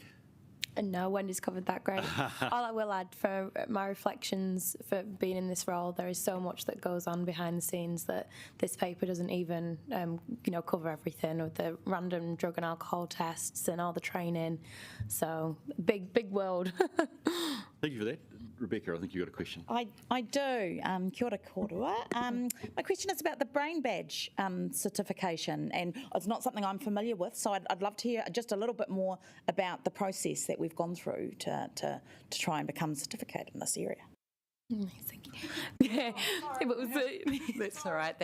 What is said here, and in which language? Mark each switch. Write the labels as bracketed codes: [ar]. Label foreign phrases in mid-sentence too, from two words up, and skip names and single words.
[en] No, Wendy's covered that great. All I will add for my reflections for being in this role, there is so much that goes on behind the scenes that this paper doesn't even, cover everything with the random drug and alcohol tests and all the training. So big world. Thank you for that. Rebecca, I think you got a question. I do. [mi] Kia ora kōrua. [en] My question is about the brain badge certification, and it's not something I'm familiar with, so I'd love to hear just a little bit more about the process that we've gone through to try and become certificated in this area. Thank you. Yeah, That's all right.